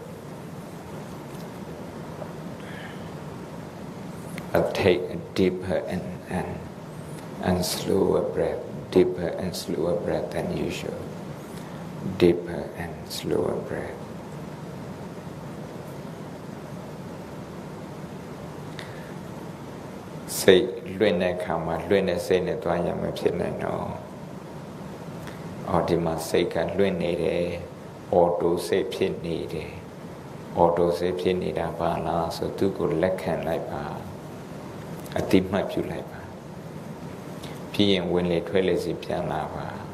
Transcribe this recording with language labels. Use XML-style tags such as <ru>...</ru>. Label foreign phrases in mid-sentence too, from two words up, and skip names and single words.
<en>Take a deeper and slower breath, deeper and slower breath than usual. Deeper and slower breath.</en> <my>Say လွင့်တဲ့အခါမှာလွင့်တဲ့စိတ်နဲ့သွားရမှာဖြစ်နိုင်တော့အော်ဒီမှာစိတ်ကလွင့်နေတယ်အော်တိုစိတ်ဖြစ်နေတယ်အော်တိုစိတ်ဖြစ်နေတာပါလားဆိုသူကိုလက်ခံလိုက်ပါအတိမတ်ပြုလိုက်ပါပြီးရင်ဝင်လေထွက်လေစီပြန်လာပါ</my>